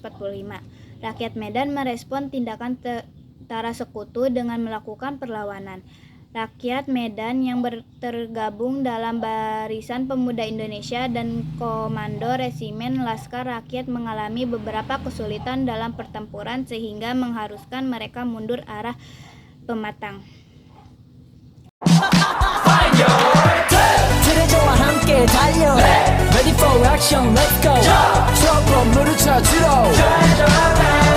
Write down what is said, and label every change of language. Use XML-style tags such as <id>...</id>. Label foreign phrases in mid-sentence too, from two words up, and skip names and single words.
<id>Rakyat Medan merespon tindakan tentara sekutu dengan melakukan perlawanan. Rakyat Medan yang tergabung dalam Barisan Pemuda Indonesia dan Komando Resimen Laskar Rakyat mengalami beberapa kesulitan dalam pertempuran sehingga mengharuskan mereka mundur arah Pematang.</id> <ko>트레저와 함께 달려</ko> <en>Ready for action, let's go</en> <ko>트럭으로 물을 쳐주러</ko>